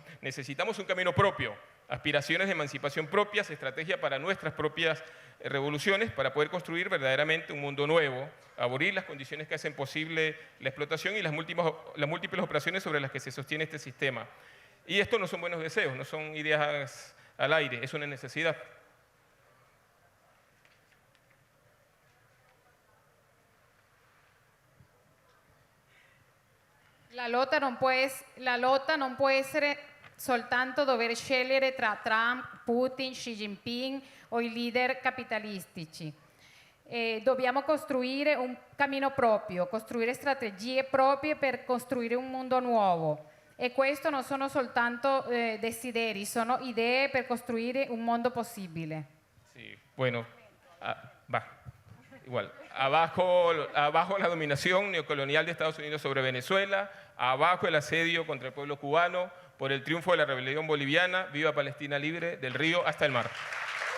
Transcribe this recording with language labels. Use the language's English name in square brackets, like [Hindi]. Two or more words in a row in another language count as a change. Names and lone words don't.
[Spanish] Necesitamos un camino propio, aspiraciones de emancipación propias, estrategia para nuestras propias revoluciones, para poder construir verdaderamente un mundo nuevo, abolir las condiciones que hacen posible la explotación y las múltiples operaciones sobre las que se sostiene este sistema. Y esto no son buenos deseos, no son ideas al aire, es una necesidad. [Italian] La lotta non può essere soltanto dover scegliere tra Trump, Putin, Xi Jinping o i leader capitalistici. Dobbiamo costruire un cammino proprio, costruire strategie proprie per costruire un mondo nuovo. E questo non sono soltanto desideri, sono idee per costruire un mondo possibile. [Spanish] Sí, bueno, igual. Abajo la dominación neocolonial de Estados Unidos sobre Venezuela, abajo el asedio contra el pueblo cubano, por el triunfo de la rebelión boliviana, viva Palestina libre, del río hasta el mar.